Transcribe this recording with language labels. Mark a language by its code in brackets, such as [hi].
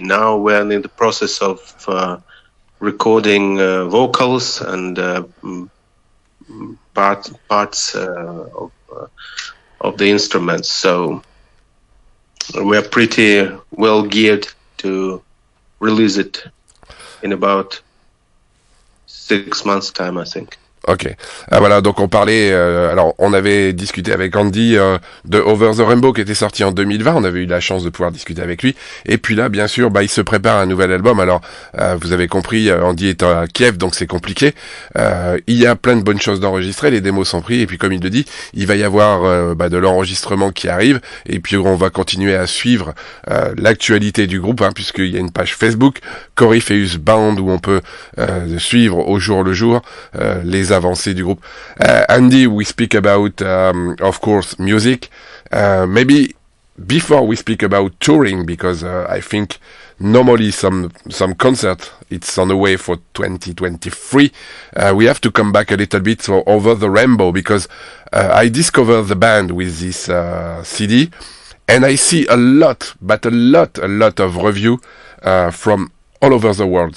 [en] Now we're in the process of recording vocals and parts of the instruments, so we're pretty well geared to release it in about 6 months' time, I think. [fr] Ok, voilà, donc on parlait, alors on avait discuté avec Andy de Over the Rainbow qui était sorti en 2020, on avait eu la chance de pouvoir discuter avec lui, et puis là bien sûr il se prépare un nouvel album. Alors vous avez compris, Andy est à Kiev donc c'est compliqué, il y a plein de bonnes choses d'enregistrer, les démos sont prises, et puis comme il le dit, il va y avoir de l'enregistrement qui arrive, et puis on va continuer à suivre l'actualité du groupe, puisqu'il y a une page Facebook, Korypheus Band, où on peut suivre au jour le jour les avancées du groupe. [en] Andy, we speak about, of course, music. Maybe before we speak about touring, because I think normally some concert, it's on the way for 2023. We have to come back a little bit so Over the Rainbow, because I discovered the band with this CD, and I see a lot of review from all over the world.